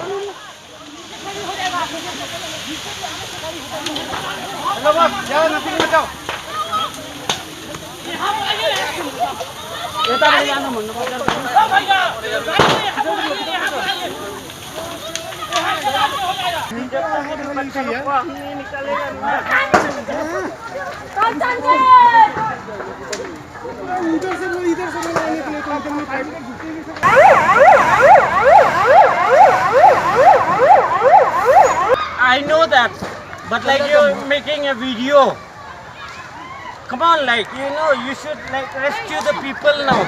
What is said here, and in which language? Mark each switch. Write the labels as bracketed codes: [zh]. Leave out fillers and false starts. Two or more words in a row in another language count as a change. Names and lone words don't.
[hi] हेलो बस जाओ नजिक में जाओ [ne] यताबाट जानु भन्नु [hi] इधर से लगाने के लिए [en] I know that, but like you're making a video. Come on, like you should like rescue the people now.